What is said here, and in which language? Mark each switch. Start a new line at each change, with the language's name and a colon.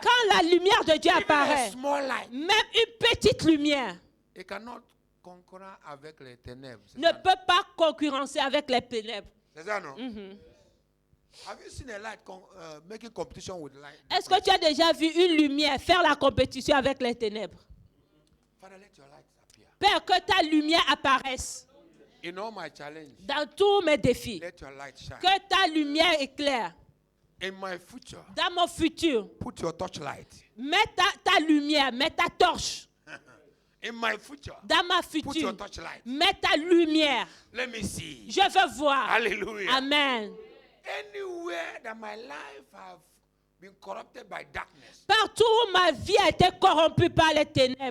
French: Quand la lumière de Dieu
English: even a
French: apparaît,
English: small light,
French: même une petite lumière
English: it cannot concur
French: avec les ténèbres. ne peut pas concurrencer avec les ténèbres. C'est ça, non?
English: Have you seen a light making competition with light?
French: Est-ce que tu as déjà vu une lumière faire la compétition avec les ténèbres?
English: Father, let your light appear.
French: Père, que ta lumière apparaisse
English: In all my challenge,
French: dans tous mes défis.
English: let your light shine.
French: Que ta lumière éclaire
English: In my future,
French: dans mon futur.
English: put your torchlight.
French: Mets ta lumière, mets ta torche
English: In my future,
French: dans ma
English: put your future. torchlight.
French: Mets ta lumière.
English: Let me see.
French: Je veux voir. Hallelujah. Amen.
English: Anywhere that my life have been corrupted by darkness,
French: Partout où ma vie a été corrompue par les ténèbres,